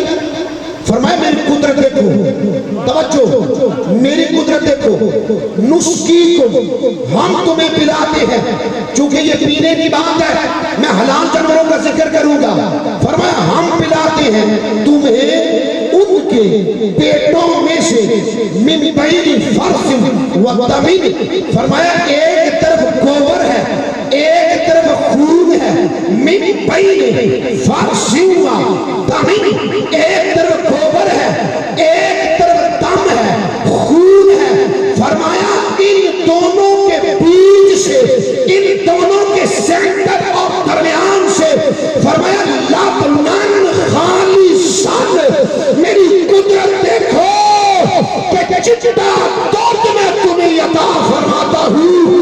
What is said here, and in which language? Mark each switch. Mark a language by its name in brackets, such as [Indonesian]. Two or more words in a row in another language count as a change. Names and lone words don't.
[Urdu] فرمایا میری قدرت دیکھو، توجہ میری قدرت دیکھو، نسقیکم ہم تمہیں پلاتے ہیں، جو چونکہ یہ پینے کی بات ہے میں حلال جانوروں کا ذکر کروں گا. فرمایا ہم پلاتے ہیں تمہیں ان کے پیٹوں میں سے [Arabic] من بین فرث و دم. [Urdu] فرمایا ایک طرف گوبر ہے ایک طرف خون ہے. [Arabic] من بین فرث و دم, [Urdu] ایک طرف گوبر ہے ایک طرف دم ہے خون ہے. فرمایا ان دونوں کے بیچ سے ان دونوں کے سینٹر اور درمیان سے فرمایا [Arabic] لبنان خالصاً, [Urdu] میری قدرت دیکھو کہ چٹا دودھ میں تمہیں عطا فرماتا ہوں.